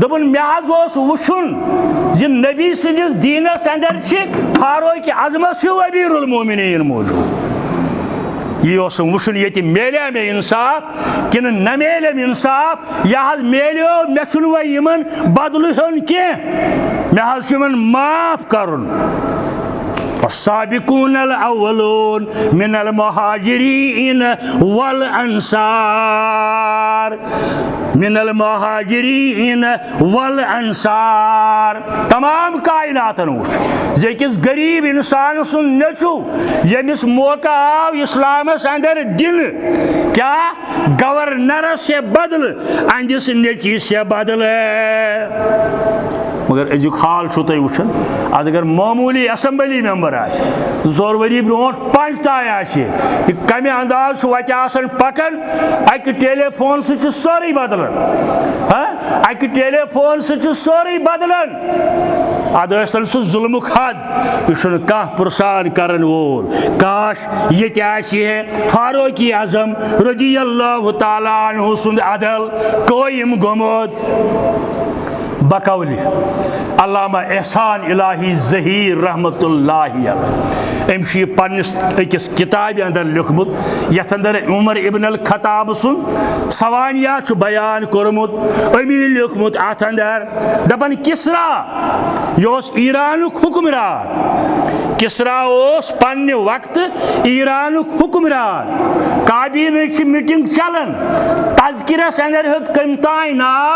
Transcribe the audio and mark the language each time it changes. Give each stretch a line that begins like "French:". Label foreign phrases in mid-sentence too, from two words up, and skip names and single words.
Kashmiri: دوٚپُن مےٚ حظ اوس وٕچھُن زِ نبی سٕنٛدِس دیٖنس اندر چھِ فاروق اعظمس ہیوٗ امیر المومنیٖن موٗجوٗد یی اوسُم وٕچھُن ییٚتہِ میلیٛا مےٚ انصاف کِنہٕ نہ میلیٚم انصاف یا حظ میلیو مےٚ چھُنہٕ وۄنۍ یِمن بدلہٕ ہیوٚن کینٛہہ مےٚ حظ چھُ یِمن معاف کرُن
Arabic: والسابقون الاولون من المہاجرین
Kashmiri: والانصار تمام کائناتن وٕچھ زِ أکِس غریٖب انسان سُنٛد نیچو ییٚمِس موقعہٕ آو اسلامس اندر دِنہٕ کیٛاہ گورنرس یا بدلہٕ أہنٛدِس نیچوِس یا بدلہٕ مگر أزیُک حال چھُو تُہۍ وٕچھان آز اگر معموٗلی
English: assembly member
Kashmiri: آسہِ 2 ؤری برونٛٹھ پنٛچ تانۍ آسہِ یہِ کمہِ انداز چھُ وتہِ آسان پکان اکہِ ٹیلی فون سۭتۍ چھُ سورُے بدلان اکہِ ٹیلی فون سۭتۍ چھُ سورُے بدلان ادٕ ٲسۍتن سُہ ظُلمُک حد یہِ چھُنہٕ کانٛہہ پُرسان کرن وول کاش ییٚتہِ آسہِ ہے فاروق اعظم
Arabic: رضی اللہ تعالیٰ عنہ
Kashmiri: سُنٛد عدل قٲیِم گوٚمُت بقولِ علامہ احسان الہی ظہیر
Arabic: رحمتہ اللہ علیہ
Kashmiri: أمۍ چھُ یہِ پننِس أکِس کِتابہِ اندر لیوٗکھمُت یتھ اندر عمر ابن الخطاب سُنٛد سوانیہ چھُ بیان کوٚرمُت أمی لیوٗکھمُت اتھ اندر دپان کسرا یہِ اوس ایرانُک حُکمران کسرا اوس پننہِ وقتہٕ ایرانُک حُکمران کابینٕچ چھِ میٖٹنٛگ چلان تذکِرس اندر ہیوٚت کٔمۍ تانۍ ناو